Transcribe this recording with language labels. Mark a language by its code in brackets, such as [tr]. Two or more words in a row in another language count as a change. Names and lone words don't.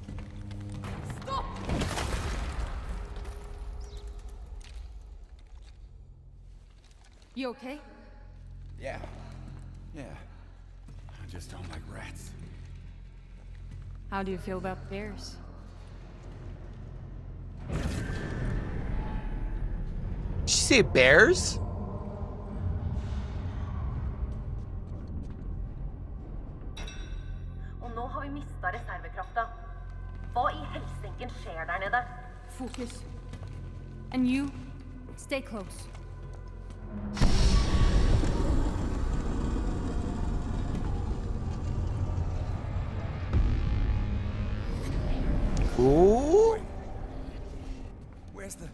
[en] Stop! You okay? Yeah. I just don't like rats. How do you feel about bears? Did she say bears? [no] Og nå har vi mistet reservekrafta. Hva i helsinken skjer der nede? [en] Focus. And you, stay close. Ooh. Where's the...